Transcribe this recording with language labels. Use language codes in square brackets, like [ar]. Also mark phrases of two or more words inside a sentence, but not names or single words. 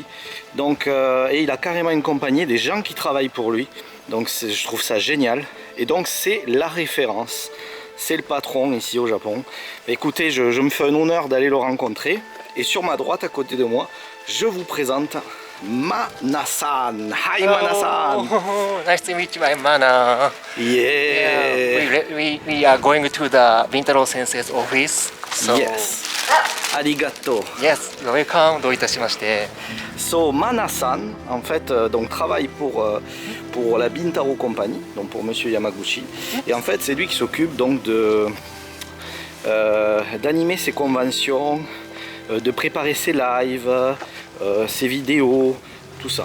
[fr] Donc et il a carrément une compagnie, des gens qui travaillent pour lui. Donc je trouve ça génial. Et donc c'est la référence, c'est le patron ici au Japon. Écoutez, je me fais un honneur d'aller le rencontrer. Et sur ma droite à côté de moi, je vous présente Mana-san. [en] Hi Mana-san. Oh, nice to meet you, I'm Mana. Yeah. We are going to the Bintaro Sensei's office. So, Yes. Arigato. yes, welcome. [ja] どういたしまして。 [en] So Mana-san, [fr] en fait, donc travaille pour la Bintaro Company, donc pour Monsieur Yamaguchi. Et en fait, c'est lui qui s'occupe donc d'animer ses conventions, de préparer ses lives, ses vidéos, tout ça.